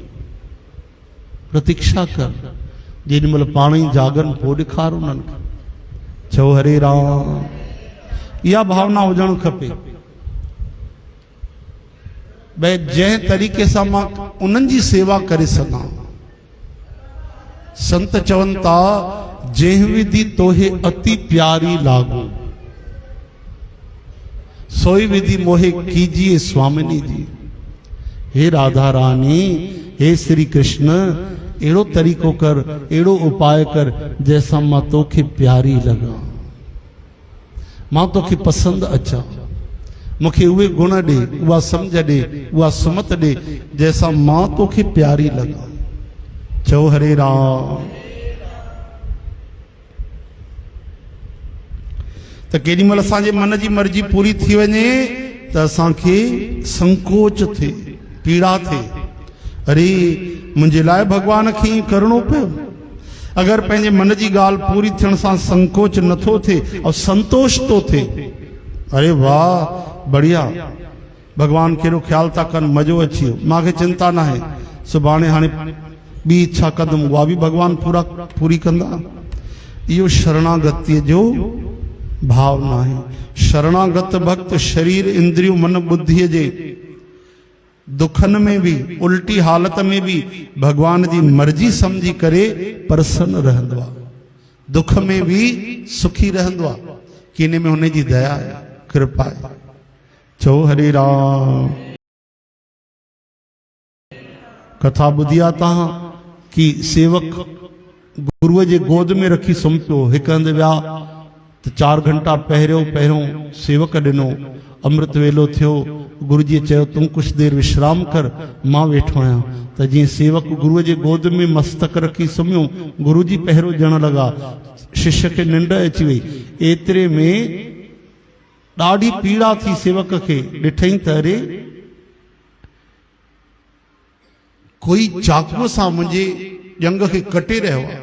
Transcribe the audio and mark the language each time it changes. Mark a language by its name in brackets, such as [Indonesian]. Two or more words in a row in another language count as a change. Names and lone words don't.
[Sindhi] प्रतीक्षा कर, जेॾी महिल पाण ई जागनि पोइ ॾेखार उन्हनि खे। चओ हरे राम, इहा भावना हुजणु खपे। भई जंहिं तरीक़े सां मां उन्हनि जी सेवा करे सघां। संत चवनि था, [Hindi] जंहिं विधि तोहे अति प्यारी लागो, सोई विधि मोहे कीजिए स्वामिनी जी। [Sindhi] हे राधा रानी, हे श्री कृष्ण, अहिड़ो तरीक़ो कर, अहिड़ो उपाय कर जंहिंसां मां तोखे प्यारी लॻां, मां तोखे पसंदि अचां। मूंखे उहे गुण ॾे, उहा सम्झ ॾे, उहा सुमत ॾे जंहिंसां मां तोखे प्यारी लॻां। चओ हरे राम। त केॾी महिल असांजे मन जी मर्जी पूरी थी वञे त असांखे संकोच थिए, पीड़ा थिए। अरे मुंहिंजे लाइ भगवान खे ईअं करिणो पियो। अगरि पंहिंजे मन जी ॻाल्हि पूरी थियण सां संकोच नथो थिए ऐं संतोष थो थिए, अरे वाह बढ़िया, भगवान कहिड़ो ख्याल था कनि, मज़ो अची वियो, मूंखे चिंता न आहे, सुभाणे हाणे ॿी इच्छा कंदुमि, उहा बि भगवान पूरी कंदा। इहो शरणागतीअ जो भावना आहे। शरणागत भक्त शरीर इंद्रियों मन बुद्धीअ जे दुखनि में भी, उल्टी हालत में भी भगवान जी मर्जी समझी करे प्रसन्न रहंदो आहे, दुख में भी सुखी रहंदो आहे कि इन में हुन जी दया आहे, कृपा आहे। चओ हरे राम। कथा ॿुधी आहे तव्हां कि सेवक गुरुअ जे गोद में रखी सुम्ही पियो, हिकु हंधि विया त 4 घंटा पहिरियों सेवक ॾिनो, अमृत वेलो थियो, गुरु जी चयो तूं [Hindi] कुछ देर [Sindhi] विश्राम कर, मां वेठो आहियां। त जीअं सेवक गुरुअ जे गोद में मस्तक रखी सुम्हियो, गुरु जी पहिरियों ॾियण लॻा, शिष्य खे निंड अची वई। एतिरे में ॾाढी पीड़ा थी सेवक खे, ॾिठई त अरे कोई चाकूअ सां मुंहिंजे ॼंग खे कटे रहियो आहे।